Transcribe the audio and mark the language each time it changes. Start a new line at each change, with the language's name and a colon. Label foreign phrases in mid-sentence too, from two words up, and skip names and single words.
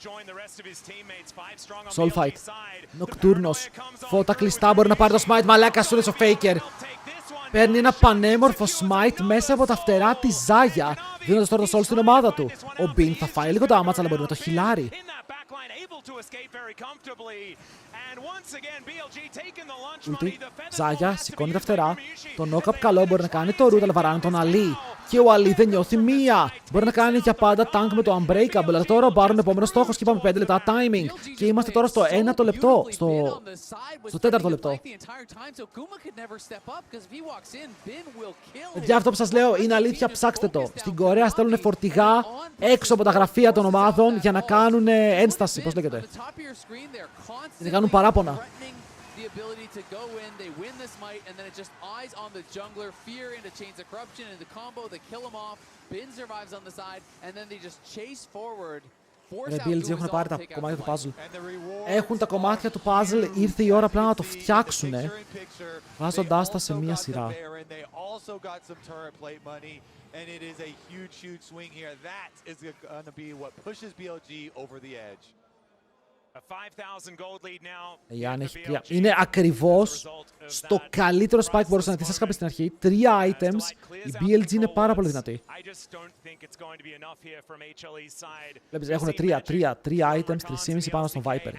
English: Soul fight. Νοκτούρνος.
Greek: Φώτα κλειστά, μπορεί να πάρει το smite. Μαλάκα σου, ο Faker. Παίρνει ένα πανέμορφο smite μέσα από τα φτερά της Ζάγια, δίνοντας τώρα το soul στην ομάδα του. Ο Μπιν θα φάει λίγο damage, αλλά μπορεί να το χιλάρει.
English: backline able to escape very comfortably. And once again, BLG taking the lunch Ulti. money. The feathers
Greek: Ζάγια,
English: will have to
Greek: σηκώνει
English: be
Greek: τα
English: used
Greek: φτερά.
English: for
Greek: Το
English: Mushi.
Greek: knock-up καλό μπορεί να κάνει το root, αλλά βαράνε τον Αλή. Και ο Αλή δεν νιώθει μία. Μπορεί να κάνει για πάντα tank με το Unbreakable. Αλλά τώρα ο Baron επόμενο στόχο και είπαμε 5 λεπτά timing. Και είμαστε τώρα στο 1ο λεπτό. Στο 4ο λεπτό. Για αυτό που σας λέω είναι αλήθεια, ψάξτε το. Στην Κορέα στέλνουν φορτηγά έξω από τα γραφεία των ομάδων για να κάνουν ένσταση. Πώς λέγεται. Για να κάνουν παράπονα.
English: The ability to go in, they win this might, and then it just eyes on the jungler, fear into Chains of Corruption, and the combo, they kill him off, Bin survives on the side, and then they just chase forward.
Greek: Ρε BLG έχουν πάρει τα κομμάτια του puzzle. Έχουν τα κομμάτια του puzzle, ήρθε η ώρα πλέον να το φτιάξουνε, βάζοντάς τα σε μία σειρά.
English: And it is a huge, huge swing here. That is going to be what pushes BLG over the edge.
Greek: Είναι ακριβώς στο καλύτερο spike που μπορούσε να δει. Σας είχα στην αρχή. 3 items. Η BLG είναι πάρα πολύ δυνατή. Βλέπεις, έχουν 3 items, 3,5 πάνω στον Viper.